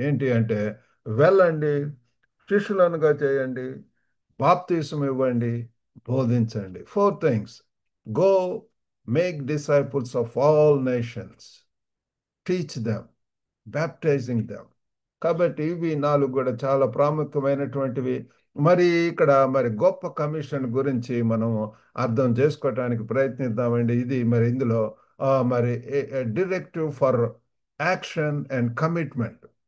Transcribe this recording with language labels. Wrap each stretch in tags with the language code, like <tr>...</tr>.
<te>ఏంటి అంటే, వెళ్ళండి, శిష్యులనుగా చేయండి, బాప్తిసం ఇవ్వండి, బోధించండి.</te> <en>4 things. Go, make disciples of all nations, teach them, baptizing them.</en> <te>కాబట్టి ఇవి 4 కూడా చాలా ప్రాముఖ్యమైనటువంటివి. మరి ఇక్కడ మరి గొప్ప కమిషన్ గురించి మనం అర్థం చేసుకోవటానికి ప్రయత్నిద్దామండి. ఇది మరి ఇందులో మరి</te> <en>Directive for action and commitment.</en>